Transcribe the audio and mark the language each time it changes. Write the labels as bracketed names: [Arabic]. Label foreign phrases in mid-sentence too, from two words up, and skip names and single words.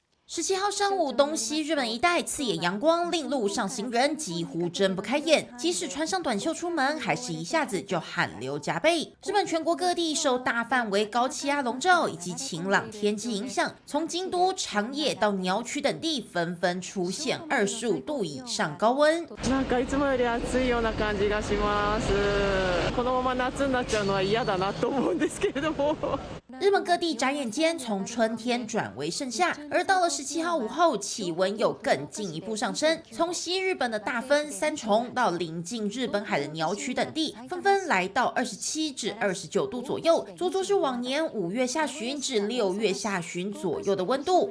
[Chinese] 17号上午，东西日本一带刺眼阳光令路上行人几乎睁不开眼，即使穿上短袖出门，还是一下子就汗流浃背。日本全国各地受大范围高气压笼罩以及晴朗天气影响，从京都、长野到鸟取等地，纷纷出现25度以上高温。 [Japanese] なんかいつもより暑いような感じがします。このまま夏になっちゃうのは嫌だなと思うんですけれども。 [Chinese] 日本各地眨眼间从春天转为盛夏，而到了17号午后，气温又更进一步上升。从西日本的大分、三重到临近日本海的鸟取等地，纷纷来到27至29度左右，足足是往年5月下旬至6月下旬左右的温度。